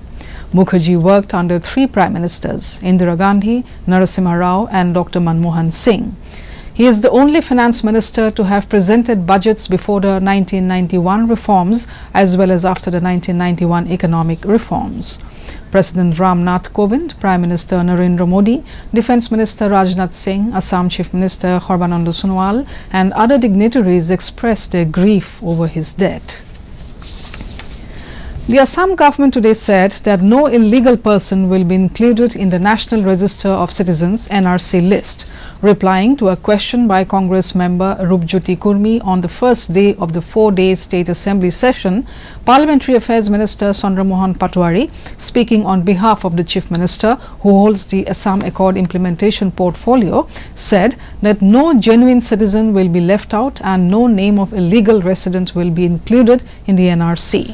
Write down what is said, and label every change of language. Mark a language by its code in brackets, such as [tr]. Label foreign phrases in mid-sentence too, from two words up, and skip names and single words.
[en] Mukherjee worked under 3 Prime Ministers, Indira Gandhi, Narasimha Rao and Dr. Manmohan Singh. He is the only finance minister to have presented budgets before the 1991 reforms as well as after the 1991 economic reforms. President Ramnath Kovind, Prime Minister Narendra Modi, Defence Minister Rajnath Singh, Assam Chief Minister Sarbananda Sonowal and other dignitaries expressed their grief over his death. The Assam government today said that no illegal person will be included in the National Register of Citizens (NRC) list. Replying to a question by Congress member Rupjyoti Kurmi on the first day of the 4-day State Assembly session, Parliamentary Affairs Minister Chandramohan Patwari, speaking on behalf of the Chief Minister who holds the Assam Accord implementation portfolio, said that no genuine citizen will be left out and no name of illegal resident will be included in the NRC.